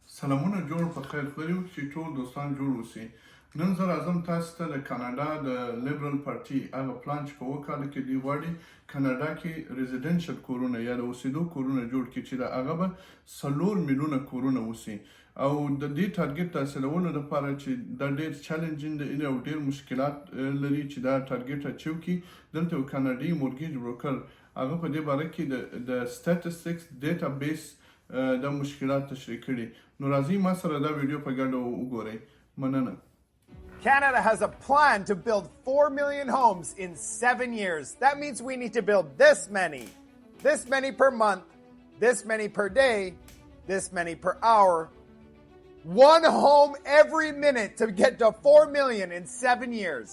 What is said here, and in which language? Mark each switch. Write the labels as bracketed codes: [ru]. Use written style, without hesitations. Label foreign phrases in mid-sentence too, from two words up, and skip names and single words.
[ps] سلامونه جوړ په خیر خو چې ټول دوستان جوړ اوسئ. نن زه راځم تاسو ته د کاناډا د لیبرل پارټي هغه پلان چې په اووه کاله کې دوی غواړي کاناډا کې ریزیډنشل کورونه یا د اوسېدو کورونه جوړ کړي چې د هغه به 4 میلیونه کورونه اوسي او د دې ټارګټ ته حاصلولو لپاره چې دا ډېر چیلنجینګ دی او ډېر مشکلات لري چې دا [en] target achieve [ps] کړي. دلته یو کاناډي [en] mortgage broker [ps] هغه په دې باره کې د [en] statistics data base [ps] د مشکلات تشریح کړي. نو راځئ ما سره دا ویډیو په ګډه وګورئ. مننه. [en] Canada has a plan to build 4 million homes in 7 years. That means we need to build this many per month, this many per day, this many per hour. One home every minute to get to 4 million in 7 years.